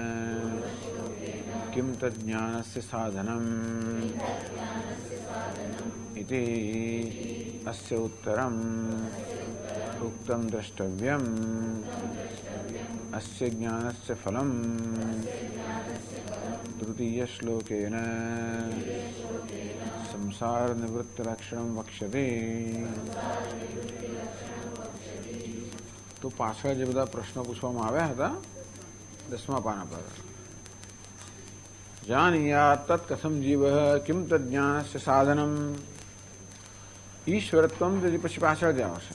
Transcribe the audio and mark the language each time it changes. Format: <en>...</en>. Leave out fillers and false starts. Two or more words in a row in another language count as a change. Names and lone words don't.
<sa>किं तज्ज्ञानस्य साधनम् इति अस्य उत्तरम् उक्तं द्रष्टव्यम् अस्य ज्ञानस्य फलम् तृतीयश्लोकेन संसारनिवृत्तिलक्षणं वक्ष्यते.</sa> <gu>તો પાછળ જે બધા પ્રશ્નો પૂછવામાં આવ્યા હતા 10મા પાના પર,</gu> <sa>जानीयात तत् कथम जीव किम तज्ञानस्य साधनम, ईश्वरत्वम</sa> <gu>પછી પાછળ જ આવશે.</gu>